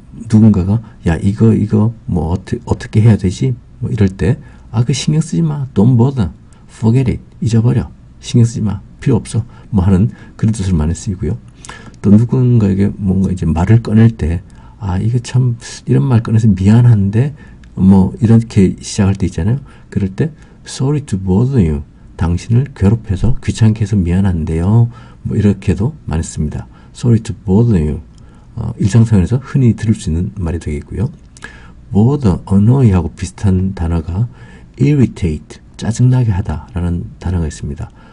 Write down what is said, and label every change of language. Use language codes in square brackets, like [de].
[ko] 누군가가 야 이거 뭐 어떻게 해야 되지 뭐 이럴 때 그 신경 쓰지 마, [en] don't bother, forget it, [ko] 잊어버려, 신경 쓰지 마, 필요 없어 뭐 하는 그런 뜻으로 많이 쓰이고요. 또 누군가에게 뭔가 이제 말을 꺼낼 때 이게 참 이런 말 꺼내서 미안한데 뭐 이렇게 시작할 때 있잖아요. 그럴 때 [en] sorry to bother you. [ko] 당신을 괴롭혀서 귀찮게 해서 미안한데요. 뭐 이렇게도 많이 씁니다. [en] sorry to bother you. [ko] 일상생활에서 흔히 들을 수 있는 말이 되겠고요. bother, annoy하고 비슷한 단어가 irritate, 짜증나게 하다라는 단어가 있습니다.